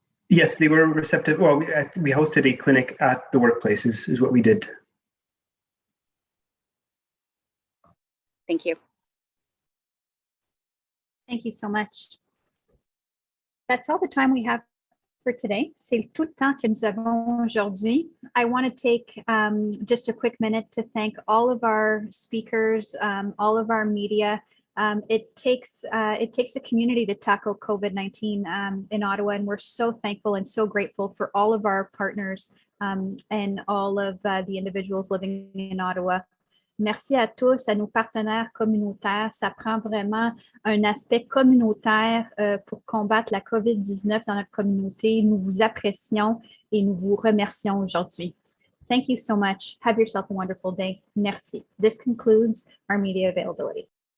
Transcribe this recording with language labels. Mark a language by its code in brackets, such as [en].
[en] Yes, they were receptive. Well, we hosted a clinic at the workplaces is what we did. Thank you. Thank you so much. That's all the time we have for today. [fr] C'est tout le temps que nous avons aujourd'hui. [en] I want to take just a quick minute to thank all of our speakers, all of our media. It takes a community to tackle COVID-19 in Ottawa, and we're so thankful and so grateful for all of our partners and all of the individuals living in Ottawa. [fr] Merci à tous, à nos partenaires communautaires. Ça prend vraiment un aspect communautaire pour combattre la COVID-19 dans notre communauté. Nous vous apprécions et nous vous remercions aujourd'hui. [en] Thank you so much. Have yourself a wonderful day. [fr] Merci. [en] This concludes our media availability.